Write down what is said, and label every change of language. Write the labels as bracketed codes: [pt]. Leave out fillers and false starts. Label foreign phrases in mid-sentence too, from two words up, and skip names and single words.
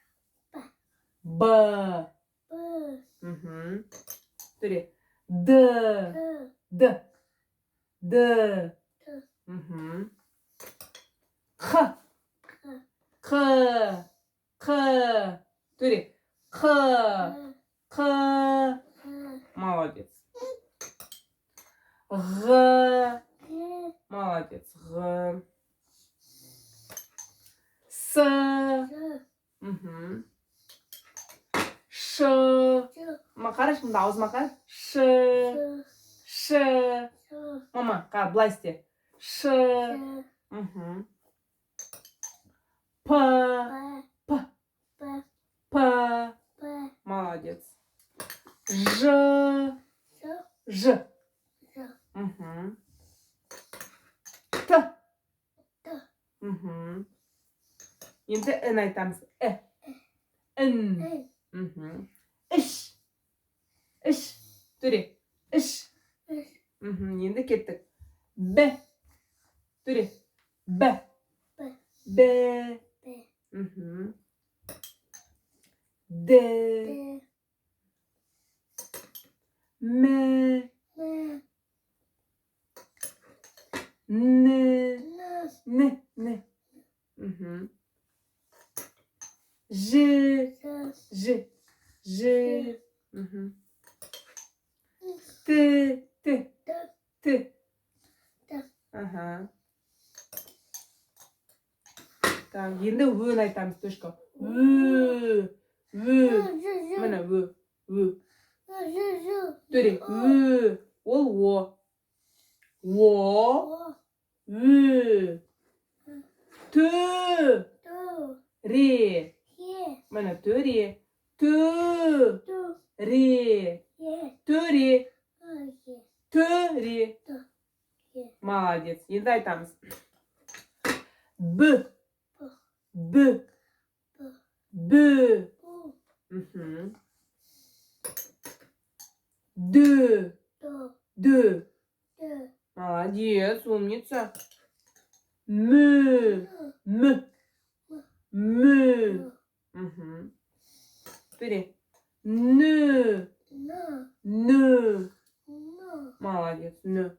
[ru] Б. Смотри. Д. Д. Д. Х. Х. Х. Смотри. Х. Х. Молодец. Г. Молодец. Г. С. Ш. [kk] Қара, şimdi аузыма қара. Ш. Ш. Мама, қара, былай істе. Ш. П. П. П. [ru] Молодец. Ж. Ж. Т. [kk] Енді Н айтамыз. Н. Іш. Іш. Төре. Іш. Енді кеттік. Б. Төре. Б. Б. Д. М. Н. Н. Н. Ж. Ж. Ж. Т. Т. Т. Ага. [ru] Так, [kk] енді өн айтамыз, точка. Ө. Ө. Міне ө. Ө. Төре. Ө. Ол о. О. Ө. Тө. Ре. Міне төре. Тө. Ре. Төре. Төре. Молодец. Енді айтамыз. Б. Б. Б. Д. Д. [ru] Молодец, умница. М. М. М. Теперь. Н. Н. Молодец. Н.